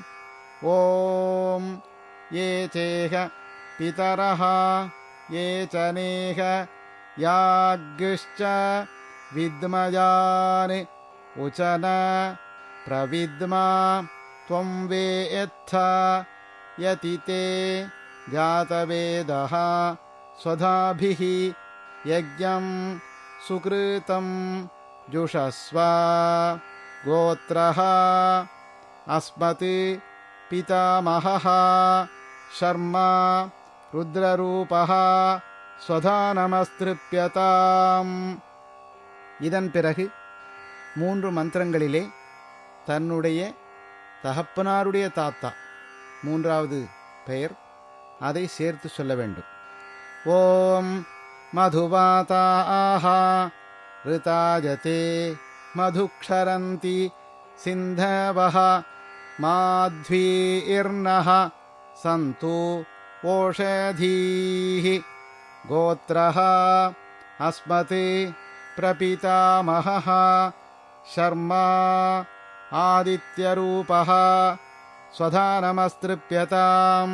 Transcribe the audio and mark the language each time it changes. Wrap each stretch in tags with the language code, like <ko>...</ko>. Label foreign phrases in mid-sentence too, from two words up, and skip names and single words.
<sa>ॐ ये चेह पितरः ये च नेह याज्ञश्च विद्मयान् उचन प्रविद्मा त्वं वेत्थ यति ते जातवेदः स्वधाभिः यज्ञं सुकृतं जुषस्व. गोत्रः अस्मत् पितामहः शर्मा रुद्ररूपः स्वधानमस्त्रिप्यताम्.</sa> <ta>இதன் பிறகு 3 மந்திரங்களிலே தன்னுடைய தகப்பனாருடைய தாத்தா, 3வது பெயர், அதை சேர்த்து சொல்ல வேண்டும்.</ta> <sa>ॐ मधुवाताः ऋतायते मधुक्षरन्ति सिन्धवः माध्वीर्नः सन्तु ओषधीः. गोत्रः अस्मत् प्रपितामहः शर्मा आदित्यरूपः स्वधानमस्त्रिप्यताम्.</sa>